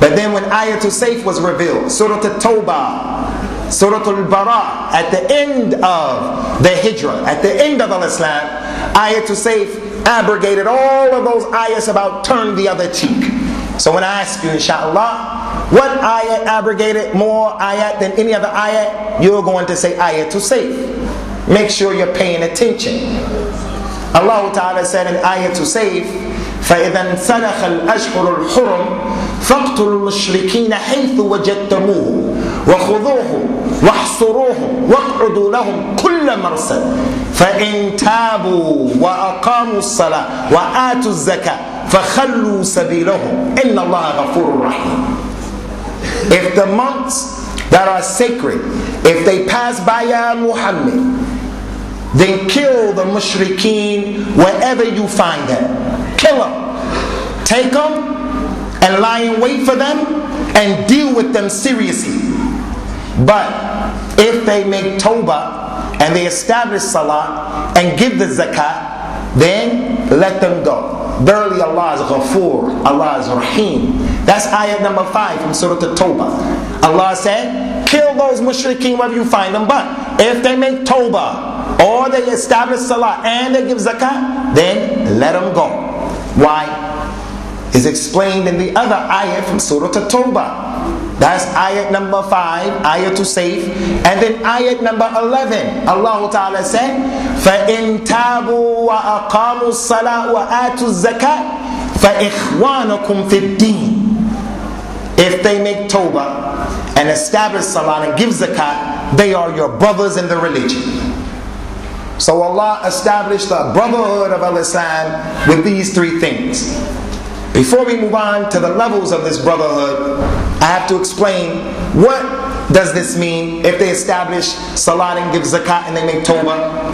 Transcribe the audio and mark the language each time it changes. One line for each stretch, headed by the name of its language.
English: But then when ayatul sayf was revealed, Surah At-Tawbah, Surah Al-Bara, at the end of the hijrah, at the end of Islam, ayatul sayf abrogated all of those ayahs about turn the other cheek. So when I ask you, inshallah, what ayat abrogated more ayat than any other ayat, you're going to say ayatul sayf. Make sure you're paying attention. Allah Ta'ala said in ayatul sayf,
Arabic: فَإِذَا انْسَلَخَ الْأَشْهُرُ الْحُرُمُ فَاقْتُلُوا الْمُشْرِكِينَ حَيْثُ وَجَدتَّمُوهُمْ وَخُذُوهُمْ وَاحْصُرُوهُمْ وَاقْعُدُوا لَهُمْ كُلَّ مَرْصَدٍ فَإِنْ تَابُوا وَأَقَامُوا الصَّلَاةَ وَآتُوا الزَّكَاةَ فَخَلُّوا سَبِيلَهُمْ إِنَّ اللَّهَ غَفُورٌ رَحِيمٌ.
English: If the months that are sacred, if they pass by Ya Muhammad, then kill the mushrikeen wherever you find them. Kill them. Take them and lie in wait for them and deal with them seriously. But if they make tawbah and they establish salah and give the zakat, then let them go. Verily, Allah is Ghafoor, Allah is Rahim. That's ayat number 5 from Surah At-Tawbah. Allah said, kill those mushrikeen wherever you find them, but if they make tawbah or they establish salah and they give zakat, then let them go. Why? Is explained in the other ayat from Surah At-Tawbah. That's ayat number 5, ayatul sayf. And then ayat number 11, Allah Ta'ala said,
Arabic: فَإِن تَابُوا وَأَقَامُوا الصَّلَاةَ وَآتُوا الزَّكَاةَ فَإِخْوَانُكُمْ فِي الدِّينِ.
English: If they make tawbah and establish salah and give zakat, they are your brothers in the religion. So Allah established the brotherhood of Islam with these three things. Before we move on to the levels of this brotherhood, I have to explain what does this mean if they establish salat and give zakat and they make tawbah.